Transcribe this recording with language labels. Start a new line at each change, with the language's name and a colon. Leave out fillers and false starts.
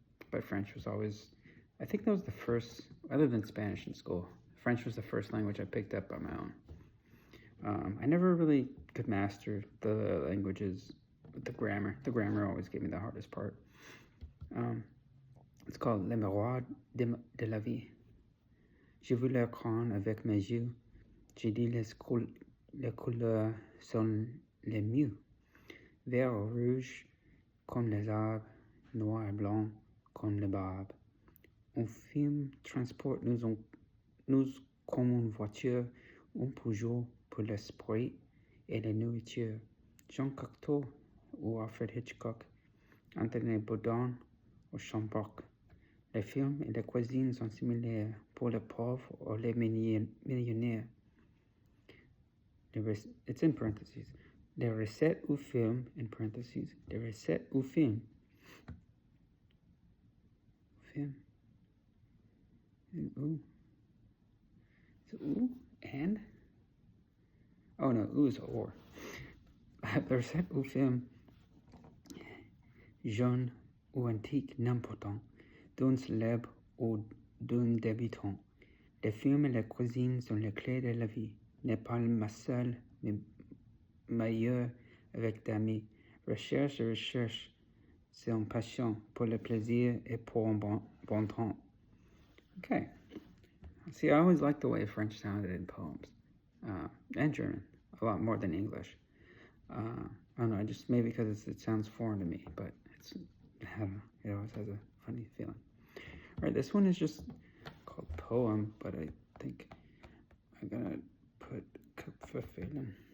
English: But French was always, I think that was the first, other than Spanish in school, French was the first language I picked up on my own. I never really could master the languages with the grammar. The grammar always gave me the hardest part. It's called Les Miroirs de la Vie.
French: J'ai vu l'écran avec mes yeux. J'ai dit les couleurs sont les mieux. Vert ou rouge comme les arbres, noir et blanc comme les barbes. Un film transporte nous comme une voiture, un Peugeot pour l'esprit et la nourriture. Jean Cocteau ou Alfred Hitchcock, Anthony Bourdain ou Champoc. Les films et les cuisines sont similaires pour les pauvres ou les millionnaires.
English: It's in parentheses.
French: Les recettes ou films,
English: in parentheses,
French: les recettes ou films.
English: Film. And ooh. Is it ooh? And? Oh no, ooh is or.
French: Le recette au film jeune ou antique n'importe, d'un célèbre ou d'un débutant. Le film et la cuisine sont les clés de la vie. N'est pas ma seule, mais meilleure avec d'amis. Recherche et recherche, c'est une passion pour le plaisir et pour un bon temps.
English: Okay. See, I always liked the way French sounded in poems, and German, a lot more than English. I don't know, just maybe because it sounds foreign to me, but I don't know, it always has a funny feeling. All right, this one is just called Poem, but I think I'm gonna put Kupferfehlen.